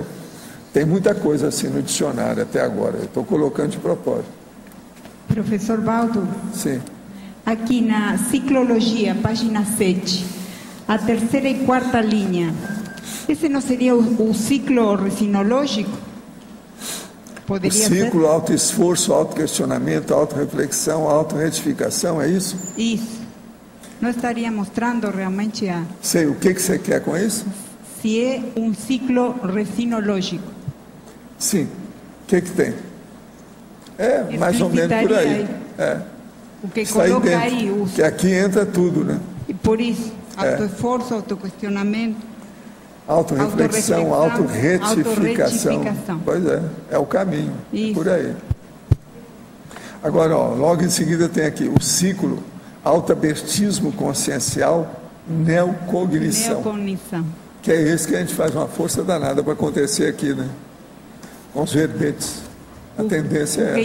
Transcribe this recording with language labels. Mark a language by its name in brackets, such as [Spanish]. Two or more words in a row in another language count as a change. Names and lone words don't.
[Portuguese] Tem muita coisa assim no dicionário até agora, eu estou colocando de propósito. Professor Valdo, Sim. aqui na ciclologia, página 7, a terceira e quarta linha, esse não seria o ciclo resinológico? Poderia o ciclo, ser? autoesforço, autoquestionamento, autorreflexão, autorretificação, é isso? Isso. Não estaria mostrando realmente Sei, o que você quer com isso? se é um ciclo resinológico. Sim. O que tem? É, mais ou menos por aí. É. O que Está coloca dentro, aí, o... que aqui entra tudo, né? E por isso, autoesforço, autoquestionamento, autorreflexão, autorretificação. autorretificação. Pois é o caminho. Isso. Por aí. Agora, ó, logo em seguida tem aqui o ciclo autoabertismo consciencial, neocognição. Que é esse que a gente faz uma força danada para acontecer aqui, né? Com os verbetes. A tendência é essa.